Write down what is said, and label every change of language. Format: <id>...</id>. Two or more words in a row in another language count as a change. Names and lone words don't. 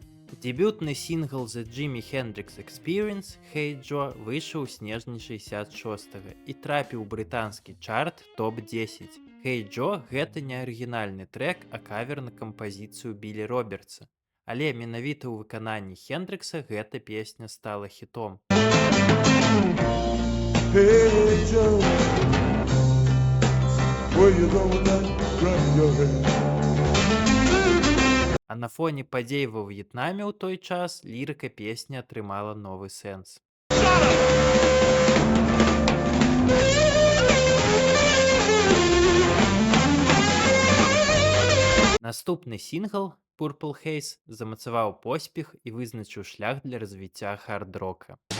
<be>Дебютны сінгл The Jimi Hendrix Experience «Hey Joe» выйшаў у снежні 66-го і трапіў у брытанскі чарт топ-10. «Hey Joe» — гэта не арыгінальны трэк, а кавер на кампазіцыю Білі Робертса. Але менавіта ў выкананні Хендрыкса гэта песня стала хітом.</be> <en>Hey Joe, where you going now? Run your head.</en> <be>А на фоне падзей ва В'етнаме ў той час лірыка песні атрымала новы сэнс. Наступны сінгл «Purple Haze» замацаваў поспех і вызначыў шлях для развіцця хард-рока.</be>